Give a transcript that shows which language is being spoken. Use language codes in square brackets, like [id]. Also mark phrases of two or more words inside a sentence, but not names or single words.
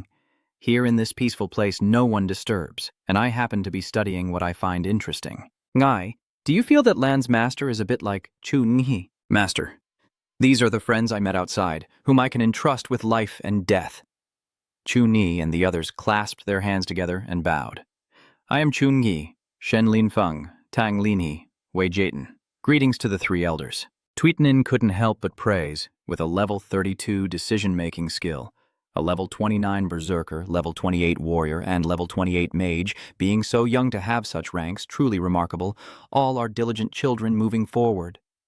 [en] Here in this peaceful place no one disturbs, and I happen to be studying what I find interesting. Ngai, do you feel that Lan's master is a bit like Chu Nhi? Master, these are the friends I met outside, whom I can entrust with life and death. Chu Ni and the others clasped their hands together and bowed. I am Chun Yi, Shen Lin Feng, Tang Lin He, Wei Jayton. Greetings to the 3 elders. Tweetnin couldn't help but praise, with a level 32 decision-making skill, a level 29 berserker, level 28 warrior, and level 28 mage, being so young to have such ranks, truly remarkable, all are diligent children moving forward.